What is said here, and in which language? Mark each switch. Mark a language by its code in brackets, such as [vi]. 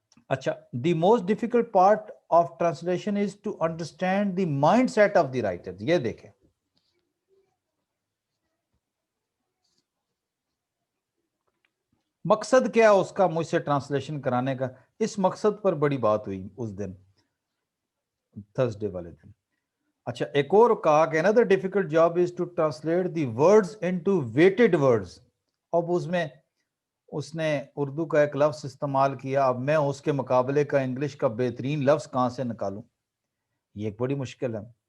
[en] اچھا the most difficult part of translation is to understand the mindset of the writer. [ur] یہ دیکھیں مقصد کیا اس کا مجھ سے ٹرانسلیشن کرانے کا. اس مقصد پر بڑی بات ہوئی اس دن، تھرسڈے والے دن. اچھا ایک اور کہا کہ [en] another difficult job is to translate the words into weighted words. [ur] اب اس نے اردو کا ایک لفظ استعمال کیا، اب میں اس کے مقابلے کا انگلش کا بہترین لفظ کہاں سے نکالوں، یہ ایک بڑی مشکل ہے.